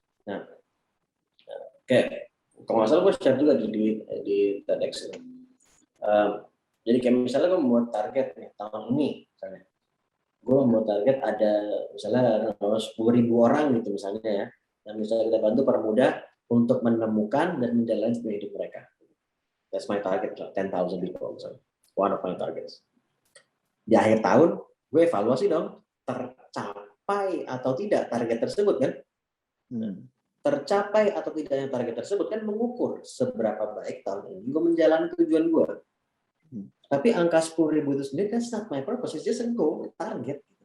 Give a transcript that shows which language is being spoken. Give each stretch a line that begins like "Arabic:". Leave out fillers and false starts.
Indonesian: Nah, kayak kalau nggak salah gue share juga di TEDx ini. Jadi kayak misalnya gue membuat target nih tahun ini, misalnya, gue membuat target ada misalnya 10.000 orang gitu misalnya ya, yang bisa kita bantu permudah untuk menemukan dan menjalani hidup mereka.
English: That's my target, 10,000 people, so one of my targets.
Indonesian: Di akhir tahun, gue evaluasi dong, tercapai atau tidak target tersebut kan? Tercapai atau tidaknya target tersebut kan mengukur seberapa baik tahun ini gue menjalani tujuan gue. Tapi angka 10.000 itu sendiri kan
English: not my purpose, it's just a goal, target.